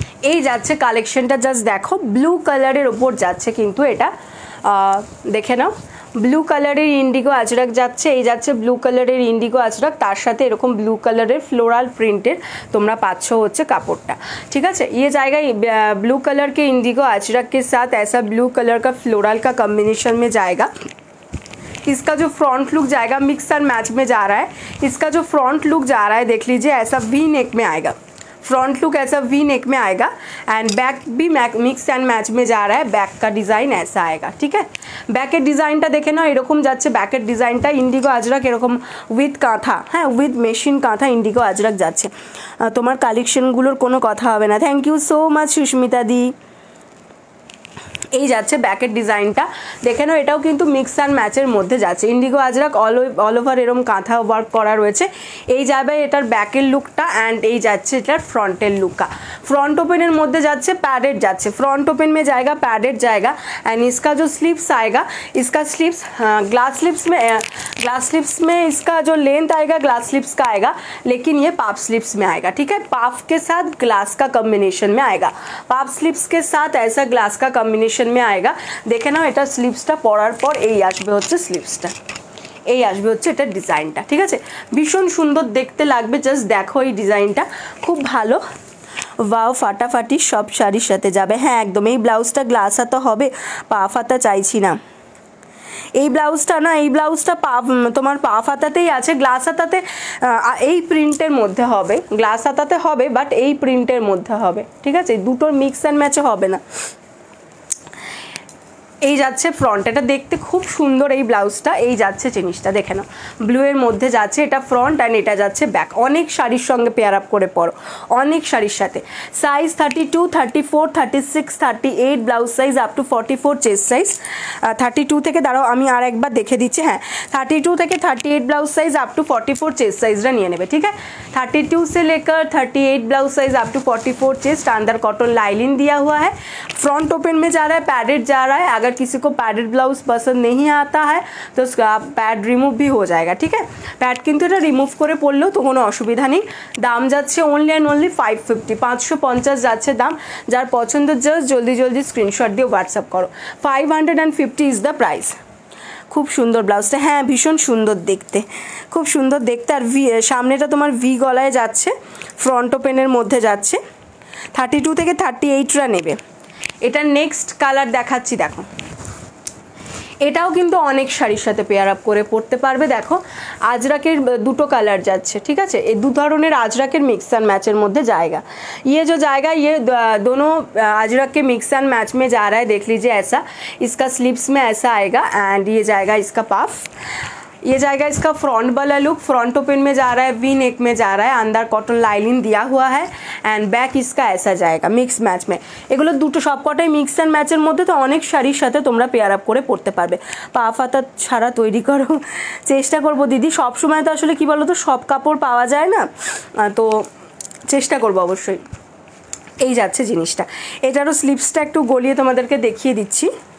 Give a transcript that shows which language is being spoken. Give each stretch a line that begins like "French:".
Bangla: এই যাচ্ছে কালেকশনটা, জাস্ট দেখো ব্লু কালারের ওপর যাচ্ছে কিন্তু এটা, দেখে নাও ব্লু কালারের ইন্ডিগো আজরাক যাচ্ছে, এই যাচ্ছে ব্লু কালারের ইন্ডিগো আজরাক, তার সাথে এরকম ব্লু কালারের ফ্লোরাল প্রিন্টের তোমরা পাচ্ছ হচ্ছে কাপড়টা, ঠিক আছে।
Hindi: ये जाएगा ब्लू कलर के इंडिगो अजरक के साथ ऐसा ब्लू कलर का फ्लोरल का कॉम्बिनेशन में जाएगा। इसका जो फ्रंट लुक जाएगा मिक्स एंड मैच में जा रहा है। इसका जो फ्रंट लुक जा रहा है देख लीजिए, ऐसा वी नेक में आएगा, फ्रंट लुक ऐसा वी नेक में आएगा एंड बैक भी मिक्स एंड मैच में जा रहा है। बैक का डिज़ाइन ऐसा आएगा, ठीक है।
Bangla: बैकेर डिज़ाइनটা দেখে নাও, এরকম যাচ্ছে ব্যাকের ডিজাইনটা ইন্ডিগো আজরাক, এরকম উইথ কাঁথা, হ্যাঁ উইথ মেশিন কাঁথা ইন্ডিগো আজরাক যাচ্ছে। তোমার কালেকশনগুলোর কোনো কথা হবে না। Thank you so much Susmita দি। এই যাচ্ছে ব্যাকের ডিজাইনটা দেখে নাও, এটাও কিন্তু মিক্স অ্যান্ড ম্যাচের মধ্যে যাচ্ছে। ইন্ডিগো আজরাক অল ওভার এরকম কাঁথা ওয়ার্ক করা রয়েছে। এই যাবে এটার ব্যাকের লুকটা অ্যান্ড এই যাচ্ছে এটার ফ্রন্টের লুকটা। फ्रंट ओपन मध्य जाच्छे पैडेड जाच्छे,
Hindi: फ्रंट ओपन में जाएगा पैडेड जाएगा एंड इसका जो स्लीव्स आएगा, इसका स्लीव्स ग्लास स्लीव्स में इसका जो लेंथ आएगा ग्लास स्लीव्स का आएगा, लेकिन ये पाफ स्लीव्स में आएगा, ठीक है। पाफ के साथ ग्लास का कॉम्बिनेशन में आएगा, पाफ स्लीव्स के साथ ऐसा ग्लास का कॉम्बिनेशन में आएगा।
Bangla: देखे ना এটা স্লিভসটা পরার পর এই আসবে হচ্ছে স্লিভসটা, এই আসবে হচ্ছে এটা ডিজাইনটা, ঠিক আছে। ভীষণ সুন্দর দেখতে লাগবে, জাস্ট দেখো এই ডিজাইনটা খুব ভালো। ওয়াও ফাটাফাটি সব শাড়ির সাথে যাবে, হ্যাঁ একদম। এই ব্লাউজটা গ্লাস হাতা হবে, পাফ হাতা চাইছি না। এই ব্লাউজটা না, এই ব্লাউজটা তোমার পাফ হাতাতেই আছে, গ্লাস হাতাতে এই প্রিন্টের মধ্যে হবে, গ্লাস হাতাতে হবে বাট এই প্রিন্টের মধ্যে হবে, ঠিক আছে। দুটোর মিক্স অ্যান্ড ম্যাচে হবে না। এই যাচ্ছে ফ্রন্ট, এটা দেখতে খুব সুন্দর এই ব্লাউজটা। এই যাচ্ছে জিনিসটা দেখে নাও, ব্লু এর মধ্যে যাচ্ছে এটা ফ্রন্ট অ্যান্ড এটা যাচ্ছে ব্যাক। অনেক শাড়ির সঙ্গে পেয়ার আপ করে পরো, অনেক শাড়ির সাথে। Size 32, 34, 36, 38 blouse size up to 44 chest size. 32 থেকে দাঁড়াও আমি আর একবার দেখে দিচ্ছি, হ্যাঁ 32 থেকে 38 blouse size up to 44 chest সাইজটা নিয়ে নেবে, ঠিক है।
Hindi: 32 से लेकर 38 blouse size up to 44 chest. अंदर कॉटन लाइनिंग दिया हुआ है, फ्रंट ओपन में जा रहा है, पैडेड जा रहा है। अगर किसी को पैडेड ब्लाउज पसंद नहीं आता है तो उसका पैड रिमूव भी हो जाएगा, ठीक है।
Bangla: पैड किंतु এটা রিমুভ করে পড়লেও তো কোনো অসুবিধা নেই। দাম যাচ্ছে অনলি অ্যান্ড অনলি 550, 550 যাচ্ছে দাম। যার পছন্দ জাস্ট জলদি জলদি স্ক্রিনশট দিয়ে হোয়াটসঅ্যাপ করো।
English: 550 is the price.
Bangla: খুব সুন্দর ব্লাউজটা, হ্যাঁ ভীষণ সুন্দর দেখতে, খুব সুন্দর দেখতে। আর সামনেটা তোমার ভি গলায় যাচ্ছে, ফ্রন্ট ওপেনের মধ্যে যাচ্ছে। 32 থেকে 38রা নেবে। এটা নেক্সট কালার দেখাচ্ছি, দেখো এটাও কিন্তু অনেক শাড়ির সাথে পেয়ার আপ করে পরতে পারবে। দেখো আজরাকের দুটো কালার যাচ্ছে, ঠিক আছে। এই দু ধরনের আজরাকের মিক্স एंड मैचের মধ্যে जाएगा।
Hindi: ये जो जाएगा ये दोनों अजरक के मिक्स एंड मैच में जा रहा है, देख लीजिए ऐसा। इसका स्लीव्स में ऐसा आएगा एंड ये जाएगा इसका पाफ। ये जाएगा इसका फ्रंट वाला लुक, फ्रंट ओपन में जा रहा है, वी नेक में जा रहा है। अंदर कॉटन लाइनिंग दिया हुआ है एंड बैक इसका ऐसा जाएगा मिक्स मैच में। এগুলো দুটো সবকটাই মিক্স অ্যান্ড ম্যাচের মধ্যে, তো অনেক শাড়ির সাথে তোমরা পেয়ার আপ করে পরতে পারবে। পাফ হাতা ছাড়া তৈরি করো, চেষ্টা করবো দিদি। সব সময় তো আসলে কি বলো তো সব কাপড় পাওয়া যায় না, তো চেষ্টা করবো অবশ্যই। এই যাচ্ছে জিনিসটা, এটারও স্লিভসটা একটু গলিয়ে তোমাদেরকে দেখিয়ে দিচ্ছি।